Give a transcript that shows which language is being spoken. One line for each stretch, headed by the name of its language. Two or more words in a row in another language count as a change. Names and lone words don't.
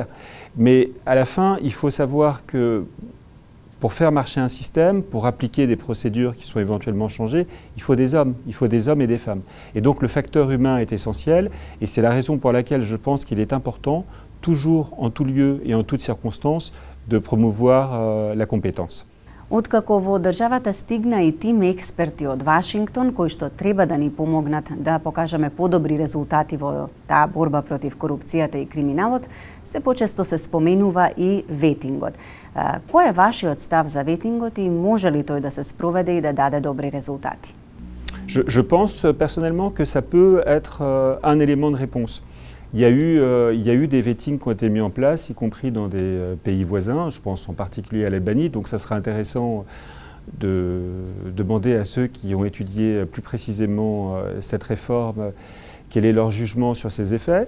French: Mais à la fin, il faut savoir que pour faire marcher un système, pour appliquer des procédures qui sont éventuellement changées, il faut des hommes et des femmes. Et donc le facteur humain est essentiel et c'est la raison pour laquelle je pense qu'il est important, toujours en tout lieu et en toutes circonstances, de promouvoir la compétence.
Macedonian: Откако во државата стигна и тим експерти од Вашингтон кои што треба да ни помогнат да покажеме подобри резултати во таа борба против корупцијата и криминалот, се почесто се споменува и ветингот. Кој е вашиот став за ветингот и може ли тој да се спроведе и да даде добри резултати?
French: Je pense personnellement que ça peut être un élément de réponse. Il y a eu des vetings qui ont été mis en place, y compris dans des pays voisins, je pense en particulier à l'Albanie, donc ça sera intéressant de demander à ceux qui ont étudié plus précisément cette réforme quel est leur jugement sur ses effets.